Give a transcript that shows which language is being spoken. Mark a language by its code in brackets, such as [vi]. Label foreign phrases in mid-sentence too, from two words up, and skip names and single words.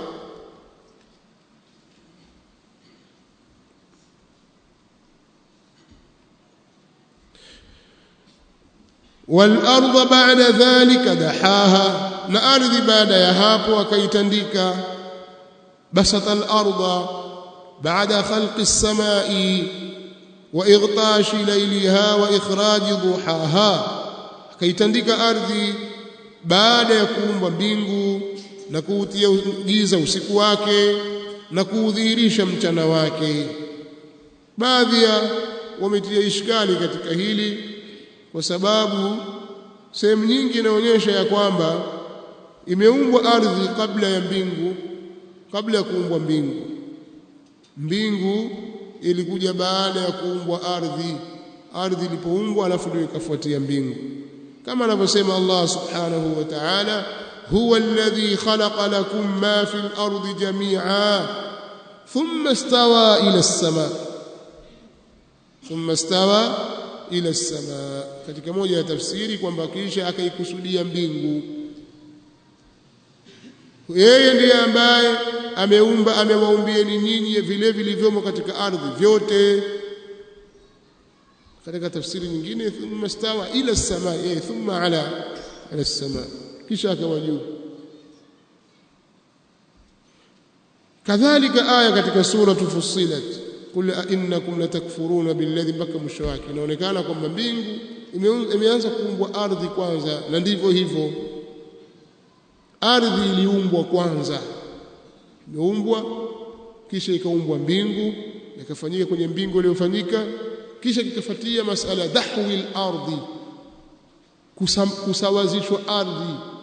[ar] والأرض بعد ذلك دحاها, [sw] na ardhi baada ya hapo akaitandika. [ar] بسط الأرض بعد خلق السماء وأغطش ليلها وإخراج ضحاها, [sw] akaitandika ardhi baada ya kuumba mbingu na kuutia giza usiku wake na kuudhihirisha mchana wake. Baadhi ya wametia ishkali katika hili, kwa sababu sehemu nyingi inaonyesha ya kwamba imeumbwa ardhi kabla ya mbingu, kabla ya kuumbwa mbingu. Mbingu ilikuja baada ya kuumbwa ardhi. Ardhi ilipoumbwa alafu ndio ikafuatia mbingu, kama anavyosema Allah [ar] سبحانه وتعالى هو الذي خلق لكم ما في الأرض جميعا ثم استوى إلى السماء ثم استوى إلى السماء, [sw] katika moja ya tafsiri kwamba kisha akaikusudia mbingu. Yeye ndiye ambaye ameumba, amewaumbieni nyinyi vile vilivyomo katika ardhi vyote. katika tafsiri nyingine [ar] ثم استوى إلى السماء ثم علا السماء [sw] kisha akawa juu. kadhalika aya katika sura Fussilat [ar] قل أإنكم لتكفرون بالذي, [sw] mpaka mwisho wake inaonekana kwamba mbingu imeanza kuumbwa ardhi kwanza, na ndivyo hivyo ardhi iliumbwa kwanza, imeumbwa kisha ikaumbwa mbingu, ikafanyika kwenye mbingu iliyofanyika, kisha kikafuatia [ar] مسألة دحو الأرض, [sw] kusawazishwa ardhi.